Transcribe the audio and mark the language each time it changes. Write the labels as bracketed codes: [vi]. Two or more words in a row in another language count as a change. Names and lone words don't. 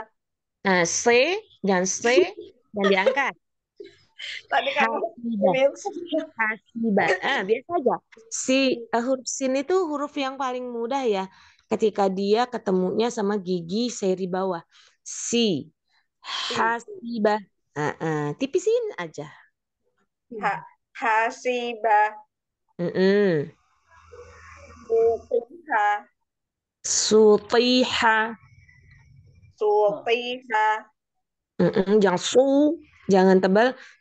[id] Nah, C, jangan diangkat. Tadi kamu Hasiba. Biasa aja. Huruf sin itu huruf yang paling mudah ya. Ketika dia ketemunya sama gigi seri bawah. Si. Hasiba. Tipisin aja. [ar] Hasiba. Sutiha. [id] Jangan jangan tebal.